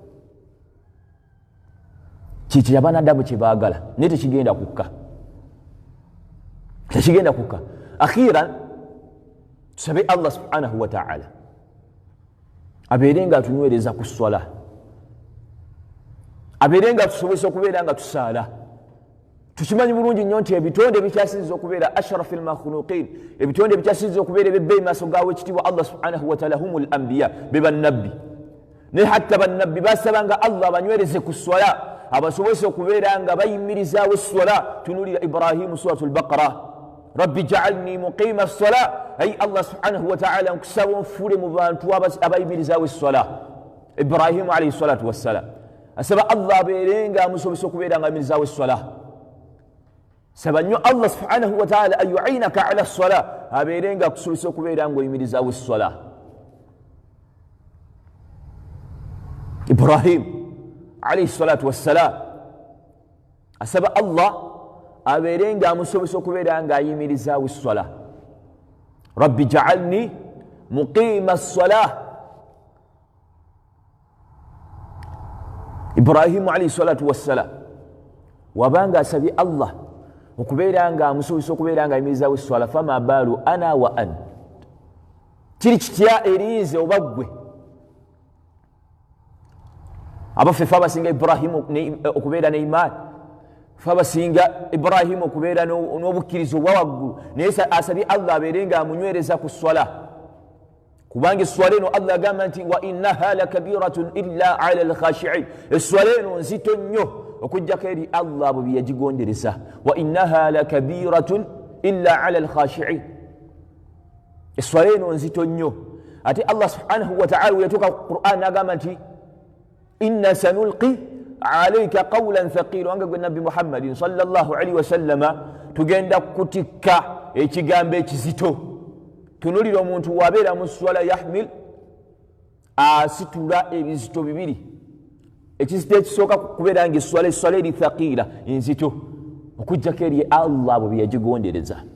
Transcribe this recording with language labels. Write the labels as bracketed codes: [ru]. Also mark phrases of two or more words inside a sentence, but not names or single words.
[lg] kiki abanadamu kye baagala naye tekigenda kukka tekigenda kukka akhiran tusabe [ar] الله سبحانه وتعالى [lg] abeere nga atunywereza ku swala abeere nga tusobose okubeera nga tusaala tukimanyi bulungi nnyo nti ebitonde bikyasinza okubeera [ar] أشرف المخلوقين [lg] ebitonde bikyasinza okubeera ebebbeeyi maaso gaawe ekitiibwa [ar] الله سبحانه وتعالى هم الأنبياء [lg] be bannabbi ne hatta bannabbi basabanga Allah abanywereze ku swala abasobose okubeera nga bayimirizaawo esswala tunulira Ibrahimu [ar] سورة البقرة رب اجعلني مقيم الصلاة [lg] ay [ar] الله سبحانه وتعالى [lg] nkusaba onfuule mu bantu abayimirizaawo esswala Ibrahimu [ar] عليه الصلاة والسلام [lg] asaba Allah abeere nga amusobose okubeera nga ayimirizaawo esswala saba nnyo [ar] الله سبحانه وتعالى أن يعينك على الصلاة [lg] abeere nga akusobose okubeera nga oyimirizaawo esswala Ibrahim [ar] عليه الصلاة والسلام [lg] asaba Allah abeere nga amusobose okubeera nga ayimirizaawo esswala [ar] رب اجعلني مقيم الصلاة [lg] Ibrahimu [ar] عليه الصلاة والسلام [lg] wabanga asabye Allah okubeera nga amusobose okubeera nga ayimirizaawo esswala [ar] فما بال أنا وأن [lg] kiri kitya erinze oba ggwe abaffe fe abasinga Ibrahimu okubeera ne imaani fe abasinga Ibrahimu okubeera n'obukkiriza obwa waggulu naye asabye Allah abeere nga amunywereza ku swala kubanga esswala eno Allah agamba nti [ar] وإنها لكبيرة إلا على الخاشعين [lg] esswala eno nzito nnyo okujjako eri Allah abo bye yagigondereza [ar] وإنها لكبيرة إلا على الخاشعين [lg] esswala eno nzito nnyo ate [ar] الله سبحانه و [lg] ta'ala yatuuka ku Qur'an n'agamba nti [ar] إنا سنلقي عليك قولا ثقيلا [lg] wange gwe nabbi [ar] محمد صلى الله عليه وسلم [lg] tugenda kutikka ekigambo ekizito tunulira omuntu wabeera mu swala yahmil asitula ebizito bibiri ekizito ekisooka kubeera nga esswala eri thaqila enzito okujjako eri Allah abo bye yagigondereza